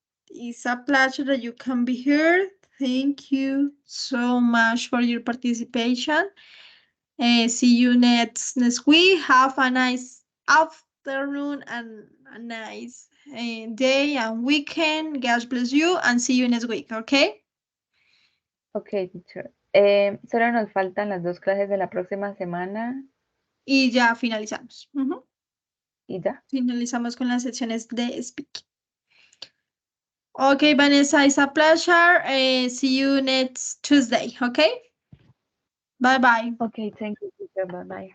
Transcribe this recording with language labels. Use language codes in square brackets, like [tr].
[en] It's a pleasure that you can be here. Thank you so much for your participation. See you next week. Have a nice afternoon and a nice day and weekend. God bless you and see you next week, okay? Okay, teacher. [es] Solo nos faltan las 2 clases de la próxima semana Y ya finalizamos. y ya. Finalizamos con las secciones de speaking. [en] Okay, Vanessa, it's a pleasure. See you next Tuesday, okay? Bye-bye. Okay, thank you, teacher. Bye bye.